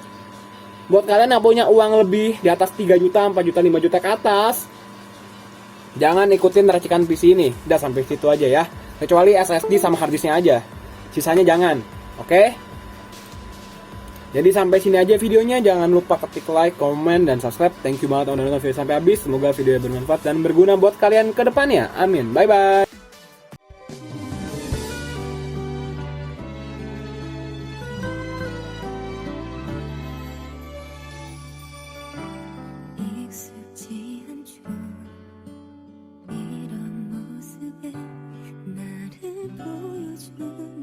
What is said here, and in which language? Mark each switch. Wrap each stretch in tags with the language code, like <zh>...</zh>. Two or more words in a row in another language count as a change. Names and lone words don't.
<id>Buat kalian yang punya uang lebih di atas 3 juta, 4 juta, 5 juta ke atas, jangan ikutin racikan PC ini. Udah sampai situ aja ya. Kecuali SSD sama harddisknya aja. Sisanya jangan. Oke? Jadi sampai sini aja videonya. Jangan lupa ketik like, comment, dan subscribe.</id> <en>Thank you</en> <id>banget udah nonton video sampai habis. Semoga video bermanfaat dan berguna buat kalian ke depannya. Amin. Bye-bye.</id> <ko>익숙지 않죠. 이런 모습에 나를 보여줘.</ko>